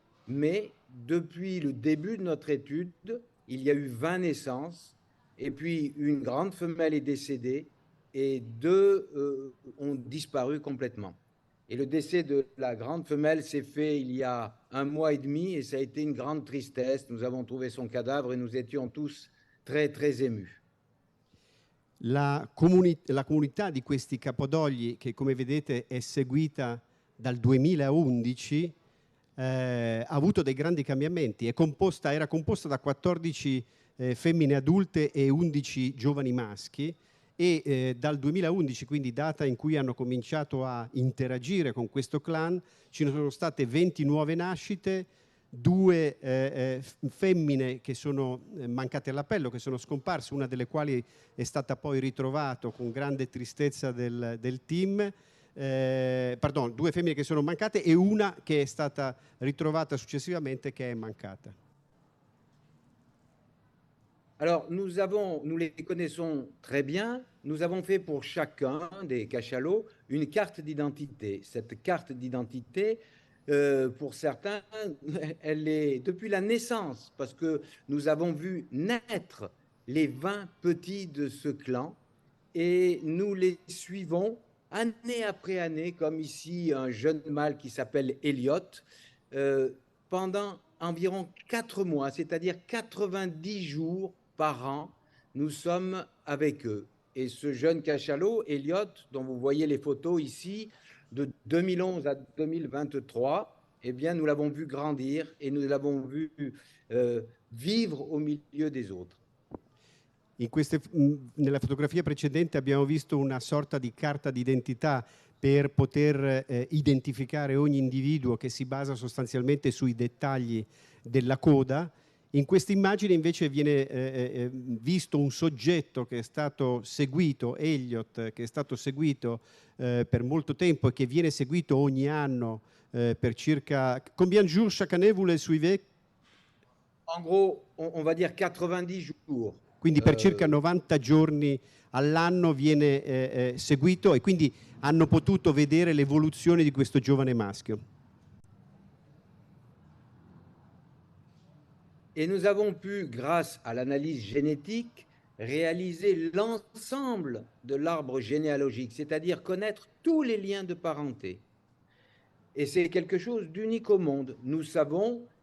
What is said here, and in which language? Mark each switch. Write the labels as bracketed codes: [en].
[fr] Mais depuis le début de notre étude, il y a eu 20 naissances, et puis une grande femelle est décédée, et 2 ont disparu complètement. Et le décès de la grande femelle s'est fait il y a 1 mois et demi, et ça a été une grande tristesse. Nous avons trouvé son cadavre et nous étions tous très, très émus. [it] La comunità di questi capodogli, che come vedete è seguita dal 2011, ha avuto dei grandi cambiamenti. Era composta da 14 femmine adulte e 11 giovani maschi e dal 2011, quindi data in cui hanno cominciato a interagire con questo clan, ci sono state 20 nuove nascite, 2 femmine che sono mancate all'appello, che sono scomparse, una delle quali è stata poi ritrovata con grande tristezza del team. 2 femmine che sono mancate e una che è stata ritrovata successivamente che è mancata. [fr] Alors, nous les connaissons très bien. Nous avons fait pour chacun des cachalots une carte d'identité. Cette carte d'identité, pour certains, elle est depuis la naissance, parce que nous avons vu naître les 20 petits de ce clan et nous les suivons année après année, comme ici un jeune mâle qui s'appelle Elliot, pendant environ 4 mois, c'est-à-dire 90 jours par an, nous sommes avec eux. Et ce jeune cachalot, Elliot, dont vous voyez les photos ici, de 2011 à 2023, eh bien, nous l'avons vu grandir et nous l'avons vu vivre au milieu des autres. [it] Nella fotografia precedente abbiamo visto una sorta di carta d'identità per poter identificare ogni individuo che si basa sostanzialmente sui dettagli della coda. In questa immagine invece viene visto un soggetto che è stato seguito, Elliot, che è stato seguito per molto tempo e che viene seguito ogni anno per circa... [fr] Combien de jours chaque année vous les suivez? En gros, on va dire 90 jours. [it] Quindi per circa 90 giorni all'anno viene seguito e quindi hanno potuto vedere l'evoluzione di questo giovane maschio. [fr] Et nous avons pu, grâce à l'analyse génétique, réaliser l'ensemble de l'arbre généalogique, c'est-à-dire connaître tous les liens de parenté. Et c'est quelque chose d'unique au monde. Nous savons